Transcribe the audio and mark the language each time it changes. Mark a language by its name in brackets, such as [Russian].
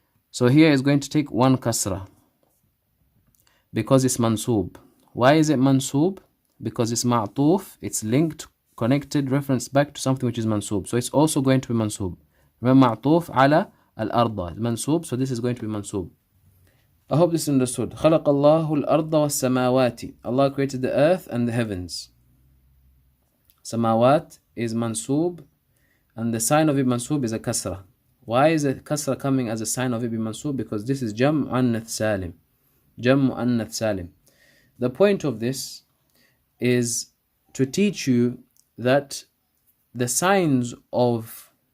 [English] So here is going to take 1 kasra because it's mansoob. Why is it mansoob? Because it's ma'tuf, it's linked, connected, referenced back to something which is mansoob. So it's also going to be mansoob. Remember, ma'tuf ala al-arda, mansoob, so this is going to be mansoob. I hope this is understood. [Arabic] خلق الله الأرض والسماوات. [English] Allah created the earth and the heavens. Samawat is mansoob, and the sign of it mansoob is a kasra. Why is a kasra coming as a sign of it being mansoob? Because this is jam' muannath salim. Jam' muannath salim. The point of this is to teach you that the signs of